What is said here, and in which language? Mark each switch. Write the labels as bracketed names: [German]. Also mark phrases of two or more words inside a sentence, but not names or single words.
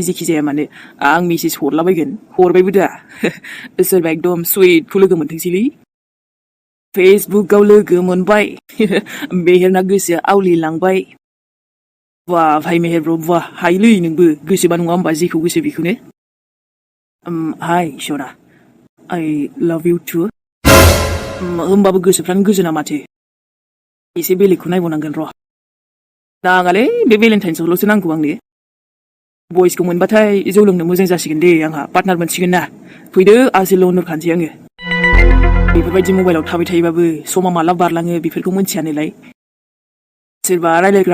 [Bodo] जेखि जाया मानो आं मेसेज हरलाबायगोन हरबायबो दा सोरबा एकदम सुइटखौ लोगो मोनथोंसैलै फेसबुकआव लोगो मोनबाय मेहेरना गोसोआ आवलिलांबाय बा भाइ मेहेर ब्र बा हायोलै नोंबो गोसोबा नङा होमबा जेखौ गोसो बेखौनो हाय सना [English] I love you too [Bodo] होमबाबो गोसोफ्रानो गोजोना माथो एसे बेलेगखौ नायबावनांगोन र' नाङालै बे भेलेन्टाइन्सआवल'सो नांगौ आंनो बयसखौ मोनबाथाय जौ लोंनो मोजां जासिगोन दे आंहा पार्टनार मोनसिगोन ना फैदो आजोल' होनहरखानोसै आङो बेफोरबायदि मबाइलाव थाबाय थायोबाबो समा माला बारलाङो बेफोरखौ मोनथियानोलाय सोरबा रायलायग्रा